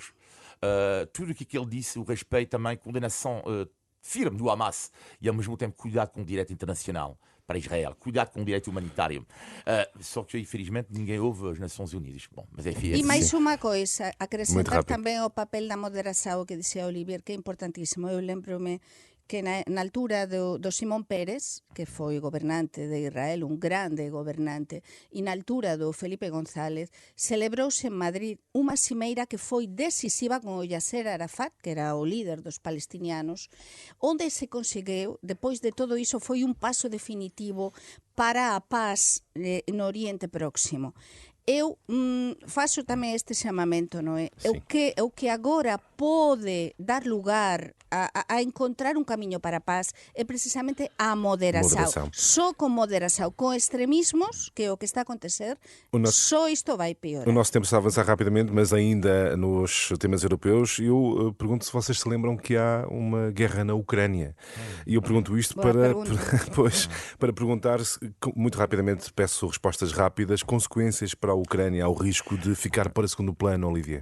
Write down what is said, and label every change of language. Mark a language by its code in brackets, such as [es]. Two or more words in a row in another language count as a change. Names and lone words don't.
[pt] Tudo o que ele disse, o respeito também, condenação firme do Hamas e ao mesmo tempo cuidado com o direito internacional para Israel, cuidado com o direito humanitário. Só que infelizmente ninguém ouve as Nações Unidas. Bom, mas enfim, e mais uma coisa, acrescentar rápido. também o papel da moderação que dizia Olivier, que é importantíssimo. Eu lembro-me que na altura do Simón Pérez, que foi governante de Israel, [gl] un grande governante, e na altura do Felipe González, celebrouse en Madrid unha cimeira que foi decisiva con o Yasser Arafat, que era o líder dos palestinianos, onde se conseguiu, depois de todo iso, foi un paso definitivo para a paz no Oriente Próximo. Eu faço tamén este chamamento, non é? O que agora pode dar lugar a encontrar un camiño para a paz é precisamente a moderación. Só con moderación, con extremismos, que é o que está a acontecer, só isto vai piorar. [pt] O nosso tempo está a avançar rapidamente, mas ainda nos temas europeus, eu pergunto se vocês se lembram que há uma guerra na Ucrânia. E eu pergunto isto para perguntar, muito rapidamente, peço respostas rápidas, consequências para a Ucrânia, ao risco de ficar para segundo plano, Olivier?